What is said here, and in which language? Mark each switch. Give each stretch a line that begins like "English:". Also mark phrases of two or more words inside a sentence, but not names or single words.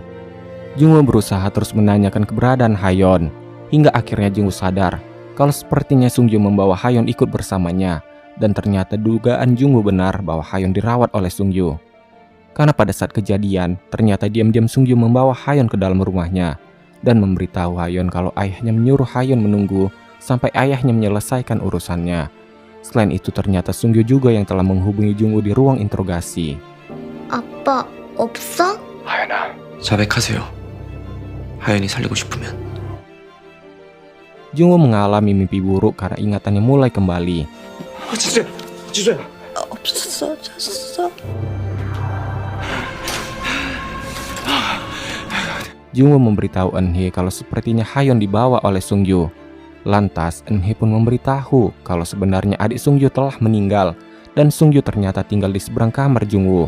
Indonesian: Jung-woo berusaha terus menanyakan keberadaan Hayeon, hingga akhirnya Jung-woo sadar kalau sepertinya Sung-gyu membawa Hayeon ikut bersamanya, dan ternyata dugaan Jung-woo benar bahwa Hayeon dirawat oleh Sung-gyu. Karena pada saat kejadian, ternyata diam-diam Sung-gyu membawa Hayeon ke dalam rumahnya dan memberitahu Hayeon kalau ayahnya menyuruh Hayeon menunggu sampai ayahnya menyelesaikan urusannya. Selain itu ternyata Sung-gyu juga yang telah menghubungi Jung-woo di ruang interogasi.
Korean: 아빠 없어? 하연아, 자백하세요. 하연이 살리고 싶으면.
Indonesian: Jung-woo mengalami mimpi buruk karena ingatannya mulai kembali.
Korean: 지수야. 없어졌어.
Indonesian: Jung-woo memberitahu Eun-hye kalau sepertinya Hayeon dibawa oleh Sung-gyu. Lantas Eun-hye pun memberitahu kalau sebenarnya adik Sung-gyu telah meninggal dan Sung-gyu ternyata tinggal di seberang kamar Jung-woo.